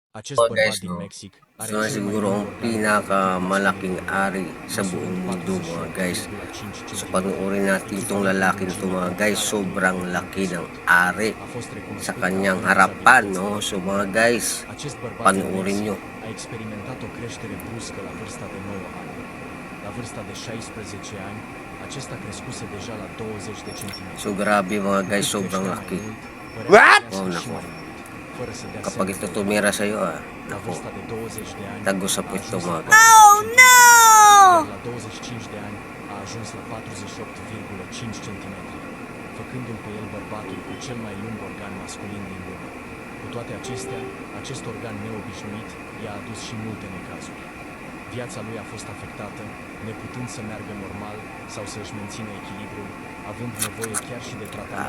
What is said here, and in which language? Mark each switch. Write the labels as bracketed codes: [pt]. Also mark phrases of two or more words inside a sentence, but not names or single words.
[ro] Acest [tl] Mga [ro] bărbat [tl] guys, [ro] din [tl] no, [ro] Mexic are [tl] so [ro] cel mai [tl] siguro [ro] lung [tl] ang [ro] organ [tl] pinakamalaking ari sa [ro] măsurând [tl] buong mundo mga guys. [ro] 48,5 [tl] So [ro] cm, [tl] panuorin natin itong [ro] echivalent [tl] lalaki na ito [ro] lungimii [tl] mga guys. [ro] verticale a [tl] Sobrang [ro] 3,000 [tl] laki [ro] pe [tl] ng [ro] scut. [tl] ari [ro] A fost [tl] sa [ro] recunoscută [tl] kanyang [ro] având [tl] harapan, [ro] dizabilități [tl] no. [ro] grave. [tl] So mga guys, [ro] Acest bărbat din [tl] panuorin [ro] Mexic [tl] nyo. [ro] a experimentat o creștere bruscă la vârsta de 9 ani. La vârsta de 16 ani, acesta crescuse deja la 20 de centimetri. [tl] So grabe mga [ro] Cu [tl] guys, [ro] cât [tl] sobrang [ro] creștea mai [tl] laki. [ro] mult, părea [tl] What? [ro] să [tl] Oh, [ro] crească și [tl] nako. [ro] mai mult, fără să dea [tl] Kapag [ro] semn [tl] ito [ro] de [tl] tumira sa'yo, [ro] La [tl] nako, [ro] vârsta de 20 de ani [tl] tago sa [ro] a [tl] puwet [ro] ajuns [tl] to [ro] la [tl] mga [ro] 40 [tl] guys. Oh [ro] cm, [tl] no! [ro] iar la 25 de ani a ajuns la 48,5 cm, făcându-l pe el bărbatul cu cel mai lung organ masculin din lume. Cu toate acestea, acest organ neobișnuit i-a adus și multe necazuri. Viața lui a fost afectată, neputând să meargă normal sau să-și mențină echilibrul, având nevoie chiar și de tratament